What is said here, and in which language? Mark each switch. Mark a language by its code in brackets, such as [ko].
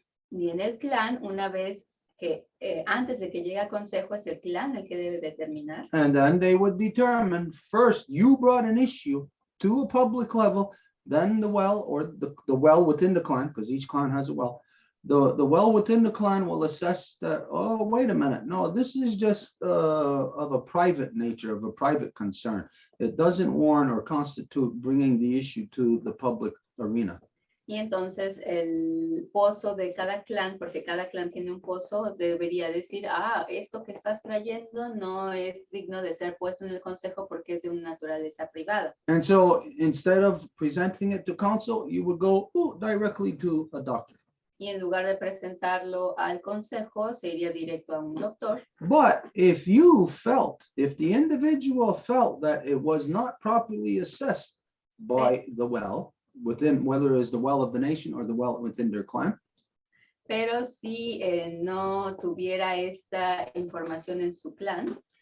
[es] Y en el clan, una vez que antes de que llegue a consejo, es el clan el que debe determinar. [en] And then they would determine, first, you brought an issue to a public level, then the well, or the well within the clan, because each clan has a well, the well within the clan will assess that, oh, wait a minute, no, this is just of a private nature, of a private concern. It doesn't warrant or constitute bringing the issue to the public arena. [es] Y entonces el pozo de cada clan, porque cada clan tiene un pozo, debería decir, esto que estás trayendo no es digno de ser puesto en el consejo porque es de una naturaleza privada. [en] And so instead of presenting it to council, you would go directly to a doctor. [es] Y en lugar de presentarlo al consejo, se iría directo a un doctor. [en] But if the individual felt that it was not properly assessed by the well, within, whether it's the well of the nation or the well within their clan, [es] Pero si no tuviera esta información en su clan,